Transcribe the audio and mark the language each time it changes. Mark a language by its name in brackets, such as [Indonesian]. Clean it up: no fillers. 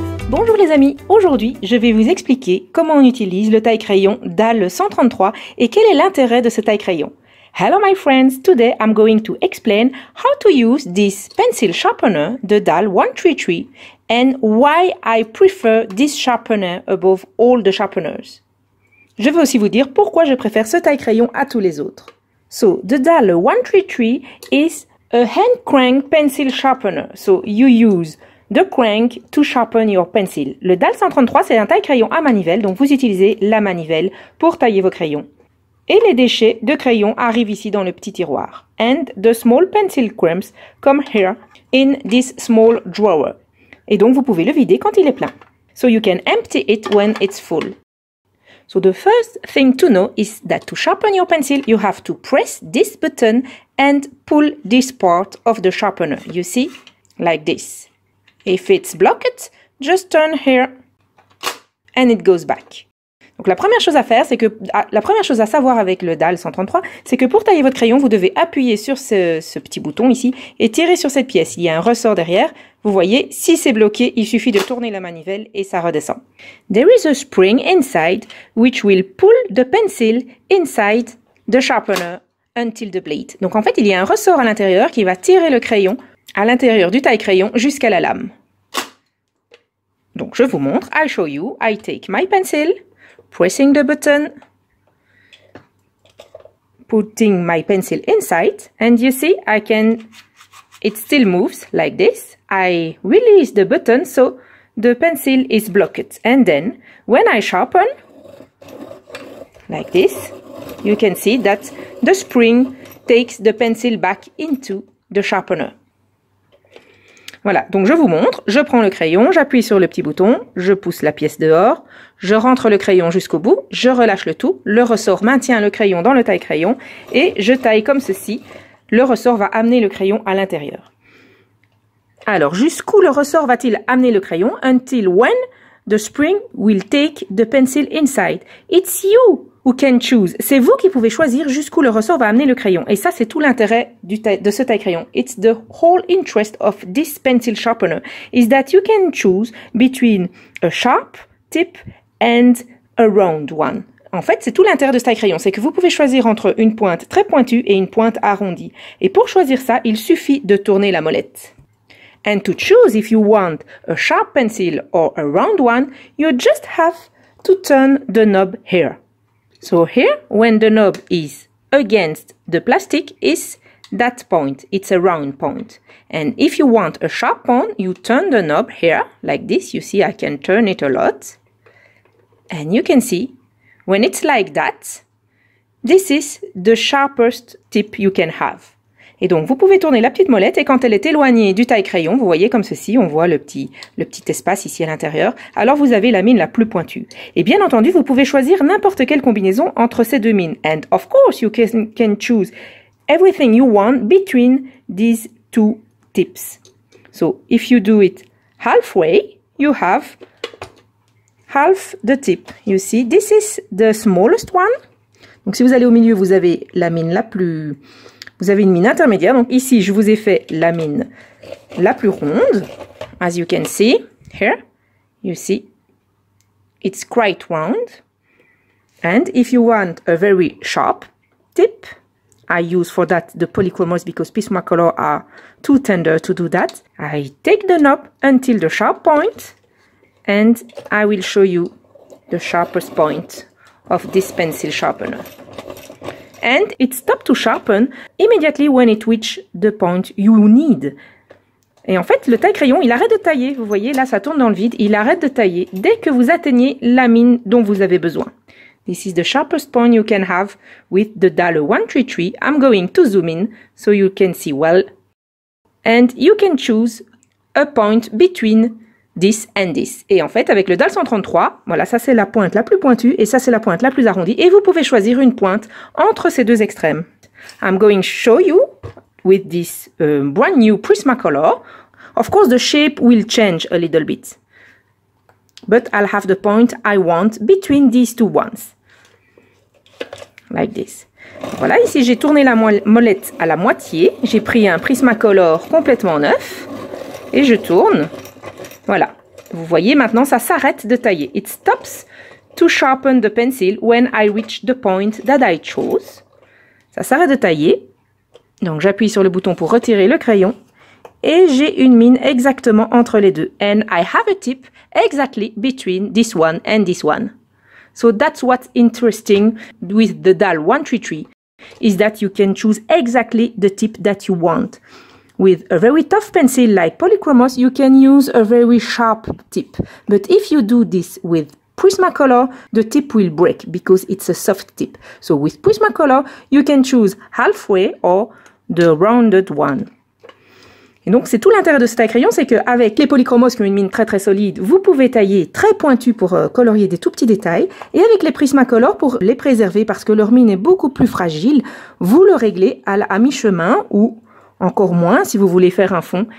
[French] Bonjour les amis, aujourd'hui je vais vous expliquer comment on utilise le taille-crayon DAL 133 et quel est l'intérêt de ce taille-crayon. [English] Hello my friends, today I'm going to explain how to use this pencil sharpener, the DAL 133, and why I prefer this sharpener above all the sharpeners. [French] Je vais aussi vous dire pourquoi je préfère ce taille-crayon à tous les autres. [English] So, the DAL 133 is a hand crank pencil sharpener, so you use the crank to sharpen your pencil. [French] Le DAL 133, c'est un taille-crayon à manivelle, donc vous utilisez la manivelle pour tailler vos crayons. Et les déchets de crayons arrivent ici dans le petit tiroir. [English] And the small pencil crumbs come here in this small drawer. [French] Et donc vous pouvez le vider quand il est plein. [English] So you can empty it when it's full. So the first thing to know is that to sharpen your pencil, you have to press this button and pull this part of the sharpener. You see? Like this. If it's blocked, just turn here and it goes back. [French] Donc la première chose à faire, c'est que la première chose à savoir avec le DAL 133, c'est que pour tailler votre crayon, vous devez appuyer sur ce petit bouton ici et tirer sur cette pièce. Il y a un ressort derrière. Vous voyez, si c'est bloqué, il suffit de tourner la manivelle et ça redescend. [English] There is a spring inside which will pull the pencil inside the sharpener until the blade. [French] Donc en fait, il y a un ressort à l'intérieur qui va tirer le crayon à l'intérieur du taille-crayon jusqu'à la lame. Donc je vous montre, [English] I'll show you. I take my pencil, pressing the button, putting my pencil inside, and you see it still moves like this. I release the button so the pencil is blocked. And then when I sharpen, like this, you can see that the spring takes the pencil back into the sharpener. [French] Voilà, donc je vous montre, je prends le crayon, j'appuie sur le petit bouton, je pousse la pièce dehors, je rentre le crayon jusqu'au bout, je relâche le tout, le ressort maintient le crayon dans le taille-crayon et je taille comme ceci. Le ressort va amener le crayon à l'intérieur. Alors, jusqu'où le ressort va-t-il amener le crayon? [English] Until when the spring will take the pencil inside. It's you who can choose. [French] C'est vous qui pouvez choisir jusqu'où le ressort va amener le crayon. Et ça, c'est tout l'intérêt de ce taille-crayon. [English] It's the whole interest of this pencil sharpener is that you can choose between a sharp tip and a round one. [French] En fait, c'est tout l'intérêt de ce taille-crayon, c'est que vous pouvez choisir entre une pointe très pointue et une pointe arrondie. Et pour choisir ça, il suffit de tourner la molette. [English] And to choose if you want a sharp pencil or a round one, you just have to turn the knob here. So here, when the knob is against the plastic, is that point. It's a round point. And if you want a sharp one, you turn the knob here, like this. You see, I can turn it a lot. And you can see, when it's like that, this is the sharpest tip you can have. [French] Et donc, vous pouvez tourner la petite molette et quand elle est éloignée du taille-crayon, vous voyez comme ceci, on voit le petit espace ici à l'intérieur, alors vous avez la mine la plus pointue. Et bien entendu, vous pouvez choisir n'importe quelle combinaison entre ces deux mines. [English] And of course, you can choose everything you want between these two tips. So, if you do it halfway, you have half the tip. You see, this is the smallest one. [French] Donc, si vous allez au milieu, vous avez la mine vous avez une mine intermédiaire. Donc, ici, je vous ai fait la mine la plus ronde. [English] As you can see, here, you see, it's quite round. And if you want a very sharp tip, I use for that the polychromos because Prismacolor are too tender to do that. I take the knob until the sharp point. And I will show you the sharpest point of this pencil sharpener. And it stops to sharpen immediately when it reaches the point you need. [French] Et en fait, le taille-crayon, il arrête de tailler. Vous voyez, là, ça tourne dans le vide. Il arrête de tailler dès que vous atteignez la mine dont vous avez besoin. [English] This is the sharpest point you can have with the DAL 133. I'm going to zoom in so you can see well. And you can choose a point between this and this. [French] Et en fait, avec le DAL 133, voilà, ça c'est la pointe la plus pointue et ça c'est la pointe la plus arrondie. Et vous pouvez choisir une pointe entre ces deux extrêmes. [English] I'm going to show you with this brand new Prismacolor. Of course, the shape will change a little bit. But I'll have the point I want between these two ones. Like this. [French] Voilà, ici j'ai tourné la molette à la moitié. J'ai pris un Prismacolor complètement neuf. Et je tourne. Voilà. Vous voyez maintenant, ça s'arrête de tailler. [English] It stops to sharpen the pencil when I reach the point that I chose. [French] Ça s'arrête de tailler. Donc j'appuie sur le bouton pour retirer le crayon. Et j'ai une mine exactement entre les deux. [English] And I have a tip exactly between this one and this one. So that's what's interesting with the DAL 133, is that you can choose exactly the tip that you want. With a very tough pencil like Polychromos, you can use a very sharp tip. But if you do this with Prismacolor, the tip will break because it's a soft tip. So with Prismacolor, you can choose halfway or the rounded one. [French] Et donc, c'est tout l'intérêt de ce taille-crayon, c'est qu'avec les Polychromos qui ont une mine très très solide, vous pouvez tailler très pointu pour colorier des tout petits détails. Et avec les Prismacolor, pour les préserver parce que leur mine est beaucoup plus fragile, vous le réglez à mi-chemin ou encore moins si vous voulez faire un fond.